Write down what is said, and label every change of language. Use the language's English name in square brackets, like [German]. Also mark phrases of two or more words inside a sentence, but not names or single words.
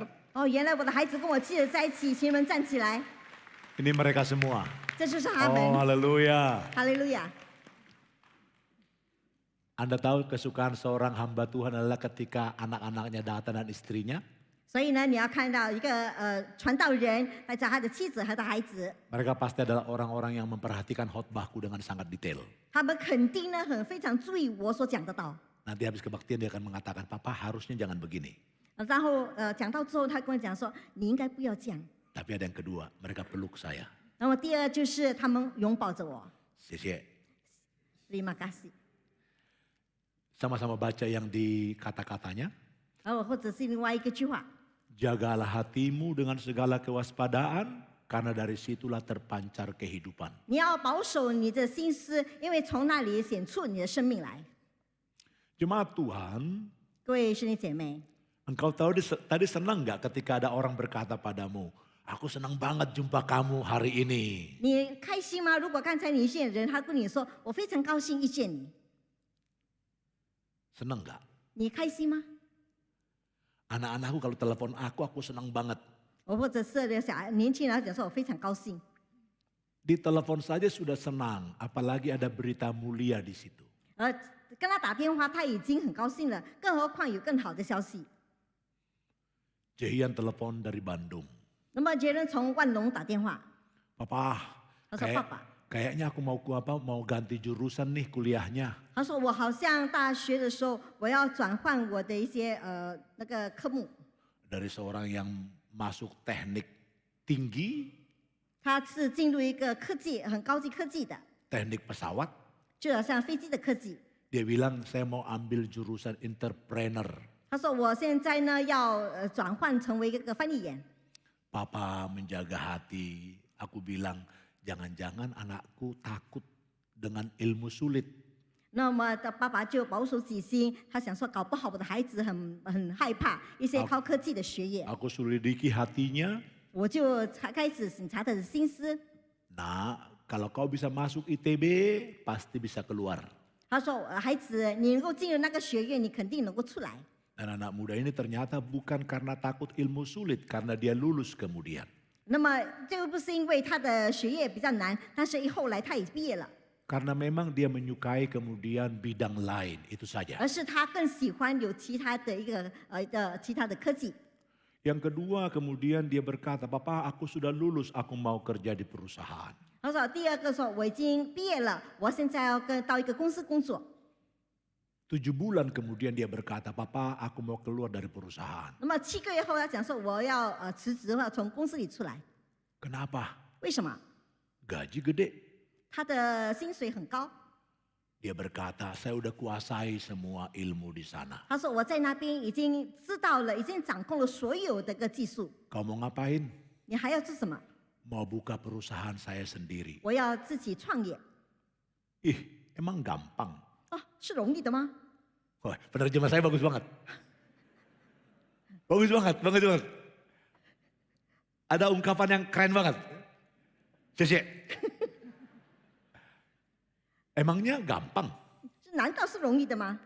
[Chinese] 哦，原来我的孩子跟我妻子在一起，请你们站起来， [Indonesian] Ini mereka semua. [Chinese] 这就是他 Oh 们。 [Indonesian] haleluya. [Chinese] 哈利路亚！ [Indonesian] Anda tahu kesukaan seorang hamba Tuhan adalah ketika anak-anaknya datang dan istrinya. [Chinese] 所以呢，你要看到一个传道人带着他的妻子和他的孩子， [Indonesian] Mereka pasti adalah orang-orang yang memperhatikan khotbahku dengan sangat detail. [Chinese] 他们肯定呢非常注意我所讲的道。 [Indonesian] Nanti habis kebaktian dia akan mengatakan, Papa harusnya jangan begini. [Chinese] 然后讲到之后，他跟我讲说：“你应该不要这样。 [Indonesian] Tapi ada yang kedua, mereka peluk saya. ” [Chinese] 那么第二就是他们拥抱着我， [Indonesian] Sisi, terima kasih。 sama-sama baca yang di kata-katanya. [Chinese] 然后或者是另外一个句话， [Indonesian] Jagalah hatimu dengan segala kewaspadaan, karena dari situlah terpancar kehidupan. [Chinese] 你要保守你的心思，因为从那里显出你的生命来。 [Indonesian] Jemaat Tuhan, [Chinese] 各位兄弟姐妹， [Indonesian] engkau tahu tadi senang nggak ketika ada orang berkata padamu, aku senang banget jumpa kamu hari ini. [Chinese] 你开心吗？如果刚才你遇见人，他跟你说：“我非常高兴遇见你。” [Indonesian] Senang nggak? [Chinese] 你开心吗？ [Indonesian] Anak-anakku kalau telepon aku senang banget. [Chinese] 或者是年轻人讲说：“我非常高兴。” [Indonesian] Di telepon saja sudah senang, apalagi ada berita mulia di situ. [Chinese] 跟他打电话，他已经很高兴了，更何况有更好的消息。 [Indonesian] Jehian telepon dari Bandung. [Chinese] 那么杰伦从万隆打电话， [Indonesian] Papa, [Chinese] 他说：“爸爸， [Indonesian] kayaknya aku mau ganti jurusan nih kuliahnya. [Chinese] 他说我好像大学的时候，我要转换我的一些那个科目。 [Indonesian] Dari seorang yang masuk teknik tinggi, [Chinese] 他是进入一个科技很高级科技的， [Indonesian] teknik pesawat. [Chinese] 就好像飞机的科技。 [Indonesian] Dia bilang saya mau ambil jurusan entrepreneur. [Chinese] 他说我现在呢要转换成为一个翻译员。 [Indonesian] Papa menjaga hati. Aku bilang jangan-jangan anakku takut dengan ilmu sulit. [Chinese] 那么的爸爸就保守己心，他想说搞不好我的孩子很害怕一些高科技的学业。 [Indonesian] Aku selidiki hatinya. [Chinese] 我就开始审查他的心思。 [Indonesian] Nah, kalau kau bisa masuk ITB, pasti bisa keluar. [Chinese] 他说：“孩子，你能够进入那个学院，你肯定能够出来。” [Indonesian] Dan anak muda ini ternyata bukan karena takut ilmu sulit, karena dia lulus kemudian. [Chinese] 那么这个不是因为他的学业比较难，但是后来他也毕业了， [Indonesian] Karena memang dia menyukai kemudian bidang lain, itu saja. [Chinese] 而是他更喜欢有其他的一个其他的科技。 [Indonesian] Yang kedua kemudian dia berkata, Papa aku sudah lulus, aku mau kerja di perusahaan. [Chinese] 他说第二个说我已经毕业了，我现在要到一个公司工作。 [Indonesian] 7 bulan kemudian dia berkata, Papa aku mau keluar dari perusahaan. [Chinese] 那么7个月后，他讲说我要辞职，我要从公司里出来。 [Indonesian] Kenapa? [Chinese] 为什么？ [Indonesian] Gaji gede. [Chinese] 他的薪水很高。 [Indonesian] Dia berkata, saya udah kuasai semua ilmu di sana. [Chinese] 他说我在那边已经知道了，已经掌控了所有的个技术。 [Indonesian] Kau mau ngapain? [Chinese] 你还要做什么？ [Indonesian] Mau buka perusahaan saya sendiri. [Chinese] 我要自己创业。 [Indonesian] Ih, emang gampang? [Chinese] 哦，是容易的吗？ [Indonesian] Wah, penerjemah saya bagus banget. Bagus banget, bagus banget. Ada ungkapan yang keren banget. Cece. Emangnya gampang? [Chinese] 难道是容易的吗？